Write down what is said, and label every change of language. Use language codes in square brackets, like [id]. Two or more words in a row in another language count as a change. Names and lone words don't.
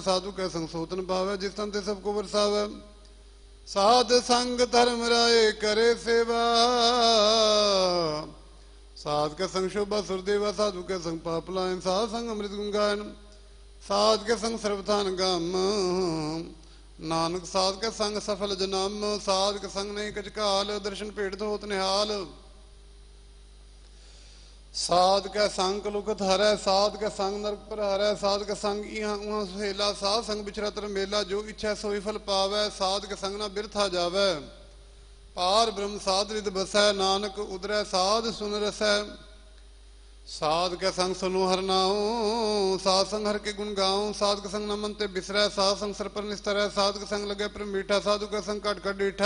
[pa] ਸਾਧੂ ਕੈ ਸੰਗ ਸੋਤਨ ਪਾਵੈ, ਜਿਸ ਤਨ ਤੇ ਸਭ ਕੋ ਵਰਸਾਵੈ। ਸਾਧ ਸੰਗ ਧਰਮ ਰਾਏ ਕਰੇ ਸੇਵਾ, ਸਾਧ ਕੈ ਸੰਗ ਸ਼ੋਭਾ ਸੁਰਦੇਵਾ। ਸਾਧੂ ਕੈ ਸੰਗ ਪਾਪ ਲਾਇਨ, ਸਾਧ ਸੰਗ ਅੰਮ੍ਰਿਤ ਗੁਣ ਗਾਇਨ। ਸਾਧ ਕੈ ਸੰਗ ਸਰਬਥਾਨ ਗਮ, ਨਾਨਕ ਸਾਧ ਕੈ ਸੰਗ ਸਫਲ ਜਨਮ। ਸਾਧ ਕੈ ਸੰਗ ਨਹੀਂ ਕਛ ਕਾਲ, ਦਰਸ਼ਨ ਭੇਟ ਹੋਤ ਨਿਹਾਲ। [hi] साध कै संग लुकत हरै, साध कै संग नरक पर हरै, साध कै संग इहाँ उहाँ सुहेला, साध संग बिछरत रमेला, जो इच्छा सोई फल पावै, साध कै संग ना बिरथा जावै। पार ब्रह्म साध रिद बसै, नानक उदरै साध सुन रसै। साध कै संग सुनो हर नाऊं, साध संग हर के गुण गाऊं, साध कै संग न मन ते बिसरै, साध संग सर पर निस्तरै, साध कै संग लगे पर मीठा, साधु कै संग कट कट डीठा।